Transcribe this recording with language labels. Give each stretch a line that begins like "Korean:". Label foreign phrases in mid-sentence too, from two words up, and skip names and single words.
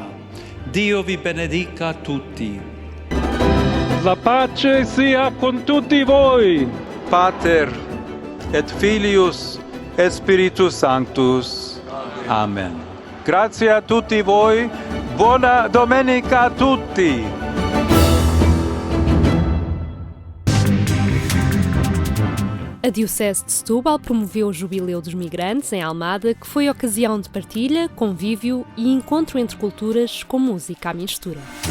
Italian: Dio vi benedica tutti. La pace sia con tutti voi.
Latin: Pater et Filius et Spiritus Sanctus.
Italian: Amen. Grazie a tutti voi. Buona domenica a tutti.
Portuguese: A Diocese de Setúbal promoveu o Jubileu dos Migrantes em Almada, que foi ocasião de partilha, convívio e encontro entre culturas com música à mistura.